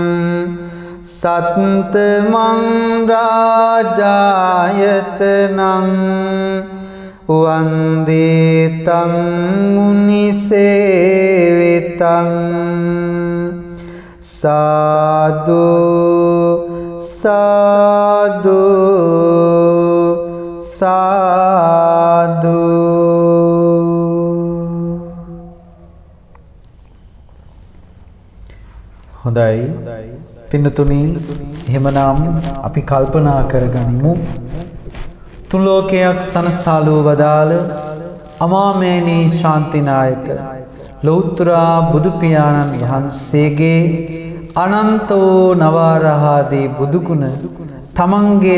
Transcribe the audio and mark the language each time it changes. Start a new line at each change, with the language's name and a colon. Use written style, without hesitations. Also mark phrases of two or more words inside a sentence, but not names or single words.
Pali: සත්තමං රාජායතනං වන්දේ තං මුනිසේවිතං සාදු සාදු සාදු හොඳයි
Sinhala: පින්නතුනි එහෙමනම් අපි කල්පනා කරගනිමු තුන් ලෝකයක් සනසාලු වදාළ අමාමේනී ශාන්තිනායක ලෞතර බුදු පියාණන් වහන්සේගේ අනන්තෝ නවරහාදී බුදුගුණ තමන්ගේ